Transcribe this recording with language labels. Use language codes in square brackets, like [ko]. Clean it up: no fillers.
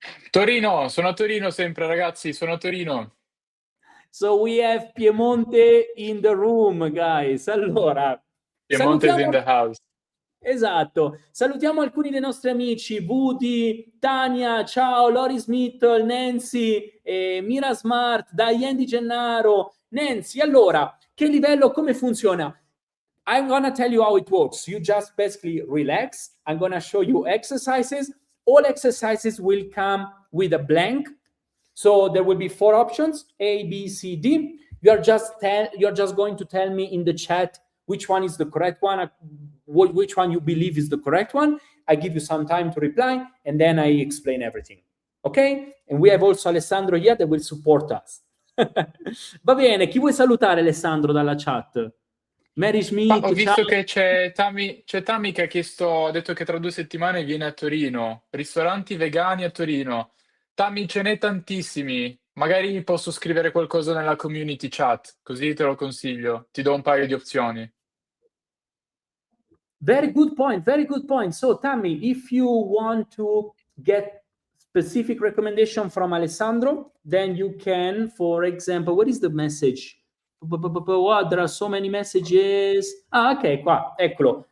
[it] Torino, sono a Torino sempre ragazzi, sono a Torino. [en] So we have Piemonte in the room, guys. [it] Allora, [en] Piemonte is in the house. [it] Esatto. Salutiamo alcuni dei nostri amici, Woody, Tania, ciao, Loris Mitchell, Nancy, Mira Smart, Diane Di Gennaro. Nancy, allora, che livello, come funziona? [en] I'm gonna tell you how it works. You just basically relax. I'm gonna show you exercises. All exercises will come with a blank. So there will be 4 options, A, B, C, D. You're just going to tell me in the chat which one is the correct one, which one you believe is the correct one. I give you some time to reply, and then I explain everything. Okay? And we have also Alessandro here that will support us. [it] Va bene, chi vuoi salutare Alessandro dalla chat? Mary Smith, Ho visto che c'è Tammy che ha detto che tra 2 settimane viene a Torino. Ristoranti vegani a Torino. Tammy, ce n'è tantissimi. Magari posso scrivere qualcosa nella community chat, così te lo consiglio. Ti do un paio di opzioni. [en] Very good point, very good point. So, Tammy, if you want to get specific recommendation from Alessandro, then you can, for example, what is the message? Wow, there are so many messages. Ah, ok, qua, eccolo.